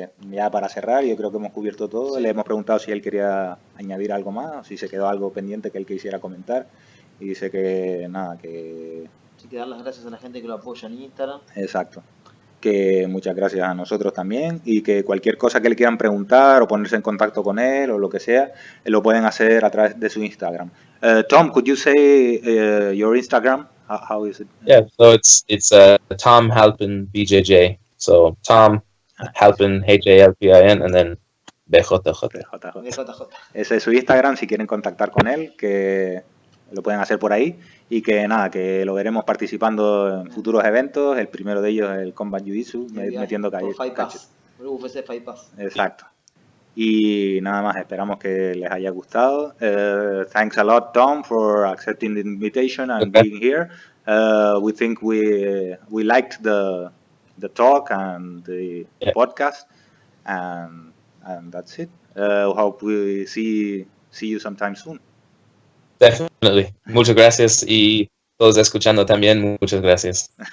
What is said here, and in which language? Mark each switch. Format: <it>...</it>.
<es>Ya para cerrar, yo creo que hemos cubierto todo. Sí. Le hemos preguntado si él quería añadir algo más, o si se quedó algo pendiente que él quisiera comentar. Y dice que nada, que... Sí, que dar las gracias a la gente que lo apoya en Instagram. Exacto. Que muchas gracias a nosotros también, y que cualquier cosa que le quieran preguntar o ponerse en contacto con él o lo que sea, lo pueden hacer a través de su Instagram.</es> <en>Tom, could you say your Instagram? How is it? Yeah, so it's Tom Halpin BJJ. So Tom Halpin HALPIN and then BJJ.</en> <es>Ese es su Instagram si quieren contactar con él, que lo pueden hacer por ahí, y que nada, que lo veremos participando en futuros eventos. El primero de ellos es el Combat Jiu-Jitsu, metiendo cachos. UFC Fight Pass. Exacto. Y nada más, esperamos que les haya gustado.</es> <en>Thanks a lot, Tom, for accepting the invitation and being here. We think we liked the talk and the podcast, and that's it. Hope we see you sometime soon. Definitely.</en> <es>Muchas gracias, y todos escuchando también, muchas gracias.</es>